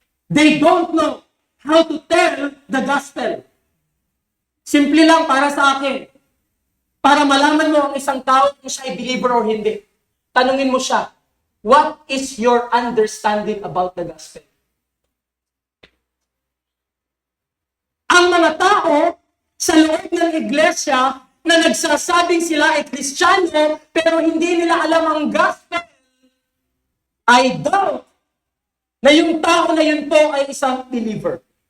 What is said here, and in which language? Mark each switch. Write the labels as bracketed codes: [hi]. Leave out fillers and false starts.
[en] They don't know how to tell the gospel. [tl] Simple lang para sa akin. Para malaman mo ang isang tao kung siya ay believer or hindi. Tanungin mo siya, [en] what is your understanding about the gospel? [tl] Ang mga tao sa loob ng iglesia na nagsasabing sila ay Kristiyano pero hindi nila alam ang gospel, [en] I doubt [tl] na yung tao na yun po ay isang believer.